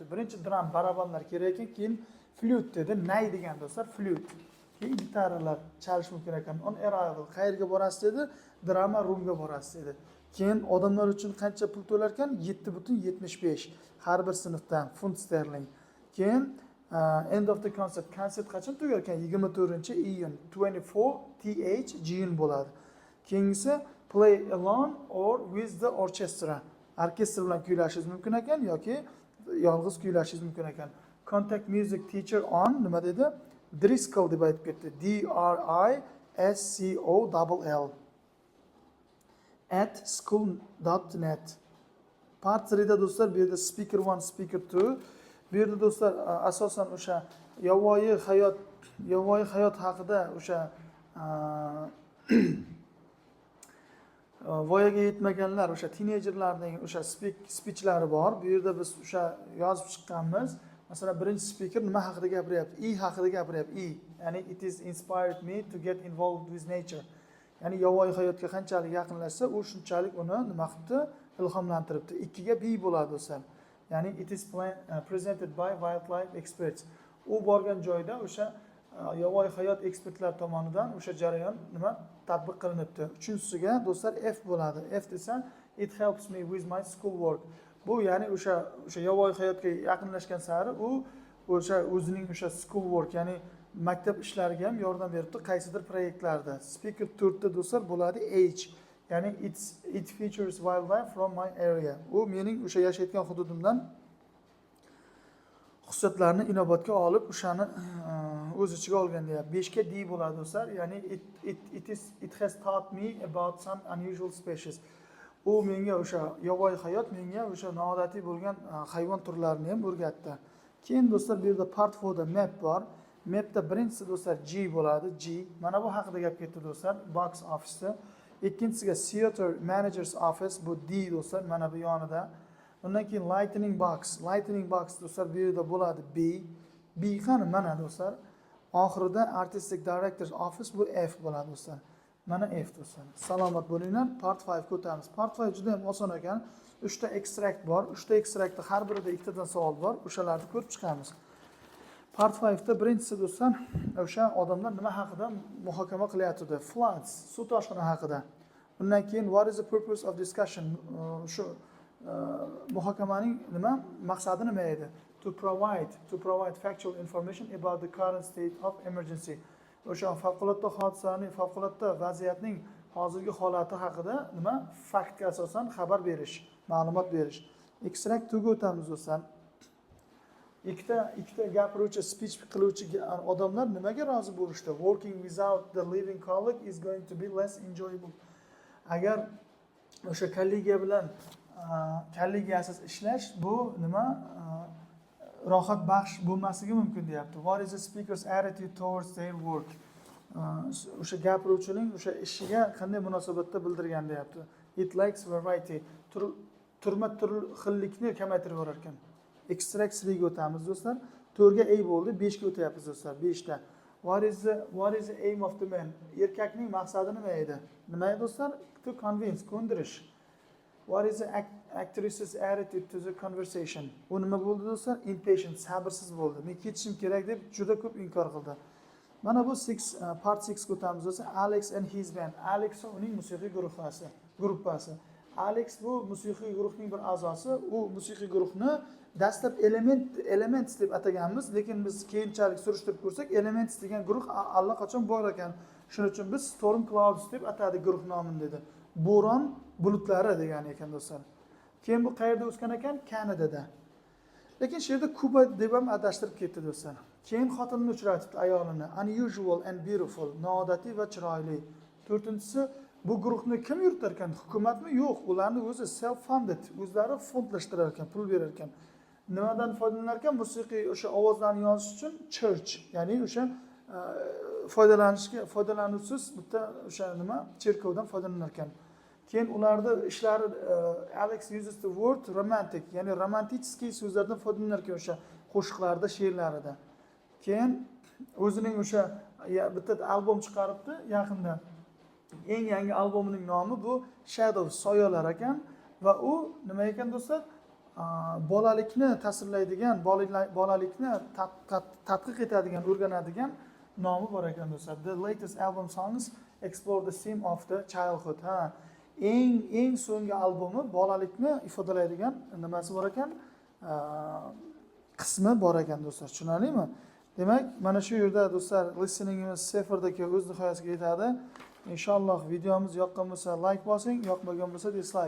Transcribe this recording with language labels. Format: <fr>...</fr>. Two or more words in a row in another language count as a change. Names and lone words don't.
<uz>Birinchi drum barabanlar kerak ekan, keyin flute dedi, nay degan do'stlar, flute. Keyin gitaralar chalish mumkin ekan.</uz> <en>On arrival,</en> <uz>qayerga borasiz dedi, drama roomga borasiz dedi. Keyin odamlar uchun qancha pul to'lar ekan? 7.75 har bir sinfdan funt sterling.</uz> <en>Keyin end of the concert,</en> <uz>konsert qachon tugar ekan? 24-iyun</uz> <en>24th June</en> <uz>bo'ladi.</uz> <en>Keyingisi play alone or with the orchestra.</en> <uz>Orkestr bilan kuylashingiz mumkin ekan yoki yolg'iz kuylashingiz mumkin ekan.</uz> <en>Contact music teacher on</en> <uz>nima dedi? Driscoll deb aytib ketdi. DRISCOLL @school.net. Part 3 da do'stlar, bu yerda speaker 1, speaker 2. Bu yerda do'stlar asosan o'sha yovvoyi hayot haqida o'sha voyaga yetmaganlar, o'sha teenagerlarning o'sha spichlari bor. Bu yerda biz o'sha yozib chiqqanmiz. Masalan, birinchi speaker nima haqida gapiryapti? Haqida gapiryapti.</uz> <en>Ya'ni it is inspired me to get involved with nature.</en> <uz>Ya'ni yovvoyi hayotga qanchalik yaqinlashsa, u shunchalik uni nima qilibdi? Ilhomlantiribdi. 2 ga B bo'ladi do'stlar.</uz> <en>Ya'ni it is presented by wildlife experts.</en> <uz>U borgan joyda o'sha yovvoyi hayot ekspertlar tomonidan o'sha jarayon nima tatbiq qilinibdi. Uchinchisiga do'stlar F bo'ladi.</uz> <en>F desa it helps me with my school work.</en> <uz>Bu ya'ni o'sha yovvoyi hayotga yaqinlashgan sari u o'sha o'zining o'sha</uz> <en>school work,</en> <uz>ya'ni maktab ishlariga ham yordam beribdi qaysidir proyektlarda. Speaker 4 da do'stlar bo'ladi H.</uz> <en>Ya'ni it features wildlife from my area.</en> <uz>U mening o'sha yashayotgan hududimdan xususiyatlarni inobatga olib, o'shani o'z ichiga olgan deyapti. 5 ga D bo'ladi do'stlar.</uz> <en>Ya'ni it has taught me about some unusual species.</en> <uz>U menga o'sha yovvoyi hayot menga o'sha noodatiy bo'lgan hayvon turlarini ham o'rgatdi. Keyin do'stlar bu yerda part 4 da map bor. Mapda birinchisi do'stlar G bo'ladi, G. Mana bu haqida gap ketdi do'stlar,</uz> <en>box office. Ikkinchisiga theater manager's office,</en> <uz>bu D do'stlar, mana bu yonida. Undan keyin</uz> <en>lightning box</en> <uz>do'stlar bu yerda bo'ladi B. B qani? Mana do'stlar. Oxirida</uz> <en>artistic director's office,</en> <uz>bu F bo'ladi do'stlar. Mana F do'stlar. Salomat bo'linglar. Part 5 ga o'tamiz. Part 5 juda ham oson ekan. 3 ta extract bor. 3 ta extractda har birida 2 tadan savol bor. O'shalarni ko'rib chiqamiz. Part 5 da birinchisi do'stlar, o'sha odamlar nima haqida muhokama qilyapti? Floods, suv toshqini haqida. Undan keyin</uz> <en>what is the purpose of discussion?</en> <uz>Shu muhokamaning nima maqsadi nima edi?</uz> <en>To provide factual information about the current state of emergency.</en> <uz>O'sha favqulodda hodisaning, favqulodda vaziyatning hozirgi holati haqida nima faktga asosan xabar berish, ma'lumot berish. Extract 2 ga o'tamiz do'stlar. Ikkita gapiruvchi, speech qiluvchi odamlar nimaga rozi bo'lishdi?</uz> <en>Working without the living colleague is going to be less enjoyable.</en> <uz>Agar o'sha kollegiyasiz ishlash bu nima rohat baxsh bo'lmasligi mumkin deyapti.</uz> <en>What is the speaker's attitude towards their work?</en> <uz>O'sha gapiruvchining o'sha ishiga qanday munosabatda bildirgan deyapti.</uz> <en>It likes variety.</en> <uz>Turma xillikni kamaytirib yurar ekan. Extract 3 ga o'tamiz do'stlar. 4 ga A bo'ldi, 5 ga o'tyapmiz do'stlar. 5 da.</uz> <en>What is the aim of the man?</en> <uz>Erkakning maqsadi nima edi? Nima edi do'stlar?</uz> <en>To convince, ko'ndirish. What is the actress's attitude to the conversation?</en> <uz>U nima bo'ldi do'stlar? Impatient, sabrsiz bo'ldi. Men ketishim kerak deb juda ko'p inkor qildi. Mana bu part 6 ga o'tamiz do'stlar. Alex</uz> <en>and his band.</en> <uz>Alex uning musiqiy gruppasi. Alex bu musiqiy guruhning bir a'zosi. U musiqiy guruhni dastlab Elements deb ataganmiz, lekin biz keyinchalik surishtirib ko'rsak, Elements degan guruh allaqachon bor ekan. Shuning uchun biz Storm Clouds deb atadik guruh nomini dedi. Bo'ron bulutlari degan ekan do'stlar. Keyin bu qayerda o'sgan ekan? Kanadada. Lekin shu yerda Kuba deb ham adashtirib ketdi do'stlar. Keyin xotinini uchratibdi, ayolini.</uz> <en>Unusual and beautiful,</en> <uz>noodatiy va chiroyli. 4-inchisi Bu guruhni kim yuritar ekan? Hukumatmi? Yo'q, ularni o'zi self funded, o'zlari fondlashtirar ekan, pul berar ekan. Nimadan foydalanar ekan? Musiqiy o'sha ovozlarni yozish uchun church, ya'ni o'sha foydalanuvsiz bitta o'sha nima cherkovdan foydalanar ekan. Keyin ularda ishlari</uz> <en>Alex uses the word romantic,</en> <uz>ya'ni romantiskiy so'zlardan foydalanar ekan o'sha qo'shiqlarda, she'rlarida. Keyin o'zining o'sha bitta albom chiqaribdi yaqinda. Eng yangi albomining nomi bu Shadows, soyalar ekan va u nima ekan do'stlar? Bolalikni tasvirlaydigan, bolalikni tadqiq etadigan, o'rganadigan nomi bor ekan do'stlar.</uz> <en>The latest album songs explore the theme of the childhood.</en> <uz>Eng so'nggi albomni bolalikni ifodalaydigan nimasi bor ekan? Qismi bor ekan do'stlar. Tushunarlimi? Demak, mana shu yerda do'stlar listeningimiz 0 o'z nihoyasiga yetadi. Inshaalloh videomiz yoqqan bo'lsa like bosing, yoqmagan bo'lsa dislike.</uz>